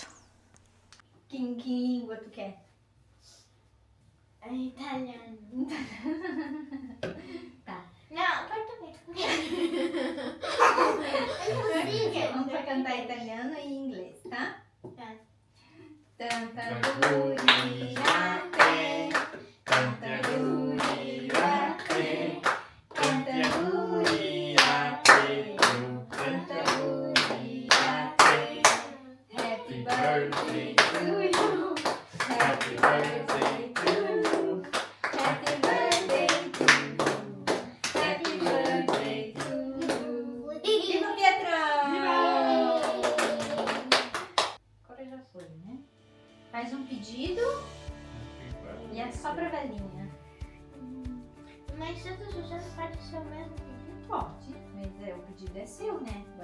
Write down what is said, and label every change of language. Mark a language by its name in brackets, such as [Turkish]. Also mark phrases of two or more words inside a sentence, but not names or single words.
[Portuguese] Que língua tu quer? É italiano. Tá. Não, português. Vamos pra cantar italiano e inglês, tá? Tá. [Italian] Tanta auguri a te, tanta auguri a te, tanta auguri a te, tanta auguri a te. [English] Happy birthday to you, happy birthday to you, happy birthday to you, happy birthday to you. [Portuguese] Viva Pietro! Agora já foi, né? Faz um pedido e é só pra velhinha. Mas todos os anos pode ser o mesmo pedido? Pode, mas o pedido é seu, né?